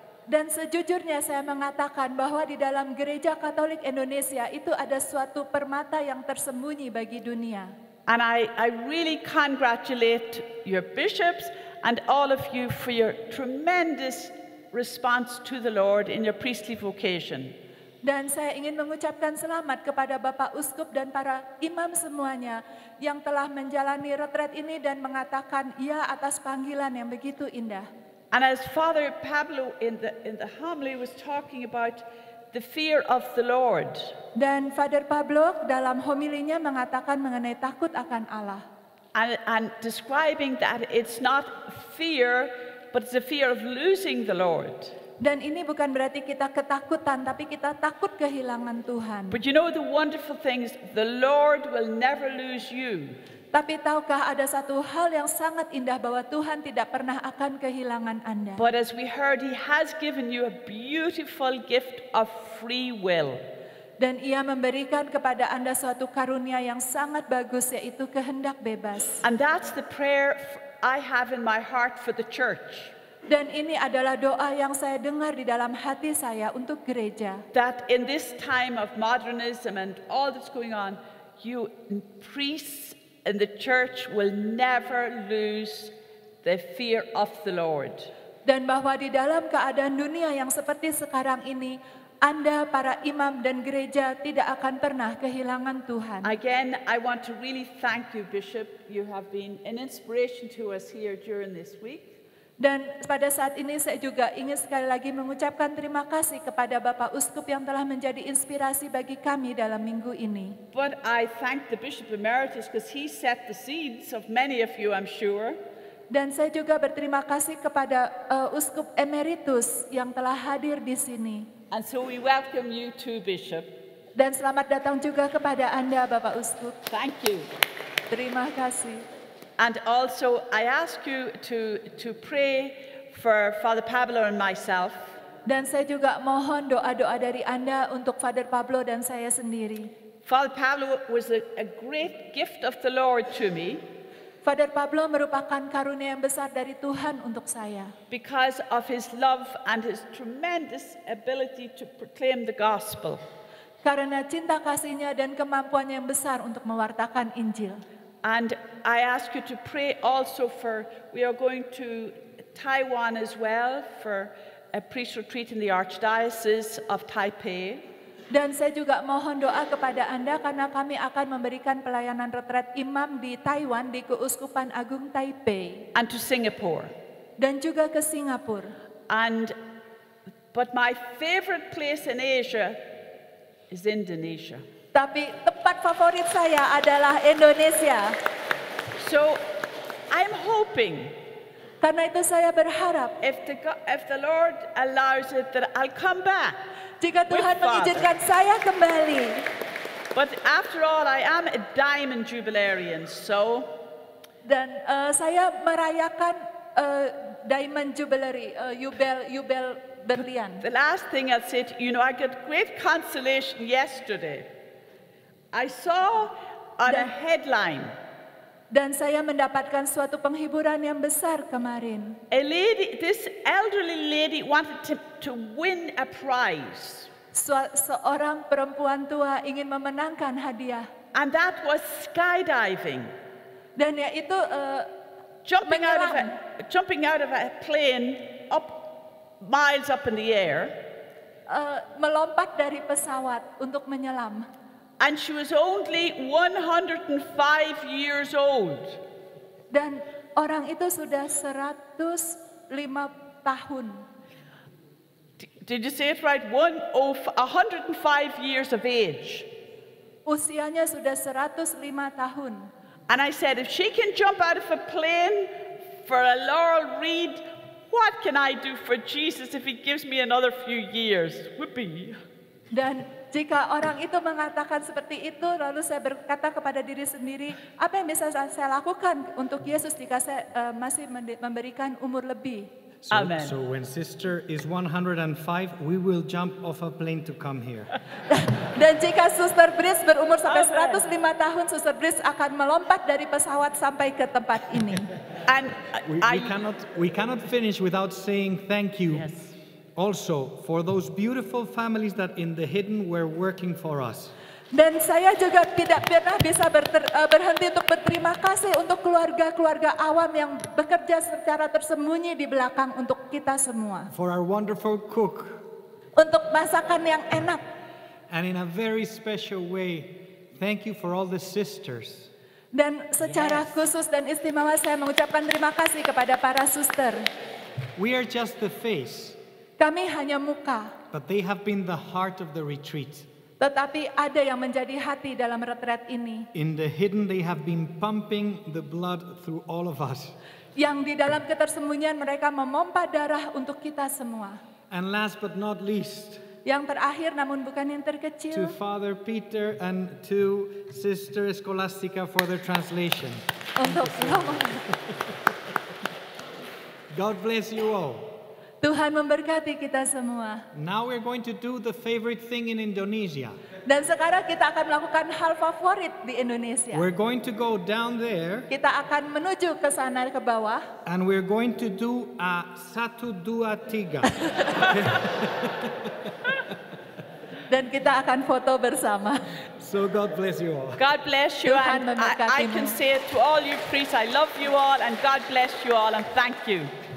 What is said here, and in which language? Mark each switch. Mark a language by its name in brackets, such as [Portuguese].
[Indonesian] Dan sejujurnya saya mengatakan bahwa di dalam Gereja Katolik Indonesia itu ada suatu permata yang tersembunyi bagi dunia. [English] And I really congratulate your bishops and all of you for your tremendous response to the Lord in your priestly vocation. [Indonesian] Dan saya ingin mengucapkan selamat kepada Bapak Uskup dan para imam semuanya yang telah menjalani retret ini dan mengatakan ya atas panggilan yang begitu indah. [English] And as Father Pablo in the homily was talking about the fear of the Lord. [Indonesian] Dan Father Pablo dalam homilinya mengatakan mengenai takut akan Allah. [English] And describing that it's not fear, but it's a fear of losing the Lord. [Indonesian] Dan ini bukan berarti kita ketakutan, tapi kita takut kehilangan Tuhan. [English] But you know the wonderful thing is the Lord will never lose you. [Indonesian] Tapi tahukah ada satu hal yang sangat indah bahwa Tuhan tidak pernah akan kehilangan Anda. [English] But as we heard, He has given you a beautiful gift of free will. [Indonesian] Dan Ia memberikan kepada Anda suatu karunia yang sangat bagus, yaitu kehendak bebas. [English] And that's the prayer I have in my heart for the church. [Indonesian] Dan ini adalah doa yang saya dengar di dalam hati saya untuk gereja. [English] That in this time of modernism and all that's going on, you priests in the church will never lose the fear of the Lord. [Indonesian] Dan bahwa di dalam keadaan dunia yang seperti sekarang ini, Anda para imam dan gereja tidak akan pernah kehilangan Tuhan. [English] Again, I want to really thank you, Bishop. You have been an inspiration to us here during this week. [Indonesian] Dan pada saat ini saya juga ingin sekali lagi mengucapkan terima kasih kepada Bapak Uskup yang telah menjadi inspirasi bagi kami dalam minggu ini. [English] But I thank the Bishop Emeritus because he set the seeds of many of you, I'm sure. [Indonesian] Dan saya juga berterima kasih kepada Uskup Emeritus yang telah hadir di sini. [English] And so we welcome you too, Bishop. [Indonesian] Dan selamat datang juga kepada Anda, Bapak Uskup. [English] Thank you. [Indonesian] Terima kasih. [English] And also, I ask you to pray for Father Pablo and myself. [Indonesian] Dan saya juga mohon doa-doa dari Anda untuk Father Pablo dan saya sendiri. [English] Father Pablo was a great gift of the Lord to me. [Indonesian] Father Pablo merupakan karunia yang besar dari Tuhan untuk saya. [English] Because of his love and his tremendous ability to proclaim the gospel. [Indonesian] Karena cinta kasihnya dan kemampuannya yang besar untuk mewartakan Injil. [English] And I ask you to pray also for, we are going to Taiwan as well for a priest retreat in the Archdiocese of Taipei. [Indonesian] Dan saya juga mohon doa kepada Anda karena kami akan memberikan pelayanan retret imam di Taiwan di Keuskupan Agung Taipei. [English] And to Singapore. [Indonesian] Dan juga ke Singapura. [English] But my favorite place in Asia is Indonesia. [Indonesian] Tapi tempat favorit saya adalah Indonesia. [English] So, I'm hoping. [Indonesian] Karena itu saya berharap. [English] If the Lord allows it, that I'll come back. [Indonesian] Jika Tuhan mengizinkan saya kembali. [English] But after all, I am a diamond jubilarian, so. [Indonesian] Dan saya merayakan diamond jubilee, yubel berlian. [English] The last thing I'll say, I got great consolation yesterday. I saw on a headline. [Indonesian] Dan saya mendapatkan suatu penghiburan yang besar kemarin. [English] A lady, this elderly lady wanted to win a prize. [Indonesian] Seorang perempuan tua ingin memenangkan hadiah. [English] And that was skydiving. [Indonesian] Dan yaitu [English] jumping out of a plane miles up in the air. [Indonesian] Melompat dari pesawat untuk menyelam. [English] And she was only 105 years old. [Indonesian] Dan orang itu sudah 105 tahun. [English] Did you say it right? 105 years of age. [Indonesian] Usianya sudah 105 tahun. [English] And I said, if she can jump out of a plane for a laurel wreath, what can I do for Jesus if He gives me another few years? Whoopee. [Indonesian] Dan jika orang itu mengatakan seperti itu, lalu saya berkata kepada diri sendiri, apa yang bisa saya lakukan untuk Yesus jika saya masih memberikan umur lebih? [English] Amen. So when sister is 105, we will jump off a plane to come here. [Indonesian] Dan jika Suster Brice berumur sampai 105 tahun, Suster Brice akan melompat dari pesawat sampai ke tempat ini. [English] And we cannot finish without saying thank you. Yes. Also, for those beautiful families that in the hidden were working for us. [Indonesian] Dan saya juga tidak pernah bisa berhenti untuk berterima kasih untuk keluarga-keluarga awam yang bekerja secara tersembunyi di belakang untuk kita semua. [English] For our wonderful cook. [Indonesian] Untuk masakan yang enak. [English] And in a very special way, thank you for all the sisters. [Indonesian] Dan secara khusus dan istimewa saya mengucapkan terima kasih kepada para suster. [English] We are just the face. [Indonesian] Kami hanya muka. [English] But they have been the heart of the retreat. [Indonesian] Tetapi ada yang menjadi hati dalam retret ini. [English] In the hidden they have been pumping the blood through all of us. [Indonesian] Yang di dalam ketersembunyian mereka memompa darah untuk kita semua. [English] And last but not least, [Indonesian] Yang terakhir namun bukan yang [English] to [Indonesian] terkecil, [English] Father Peter and to Sister Scholastica for their translation. [Indonesian] untuk Romo. [English] God bless you all. [Indonesian] Tuhan memberkati kita semua. [English] Now we're going to do the favorite thing in Indonesia. [Indonesian] Dan sekarang kita akan melakukan hal favorit di Indonesia. [English] We're going to go down there [Indonesian] Kita akan menuju ke sana ke bawah. [English] and we're going to do a 1, 2, 3. [Indonesian] Dan kita akan foto bersama. [English] So God bless you all. God bless you, [Indonesian] Tuhan [English] and I can [Indonesian] memberkatimu. [English] say it to all you priests, I love you all, and God bless you all, and thank you.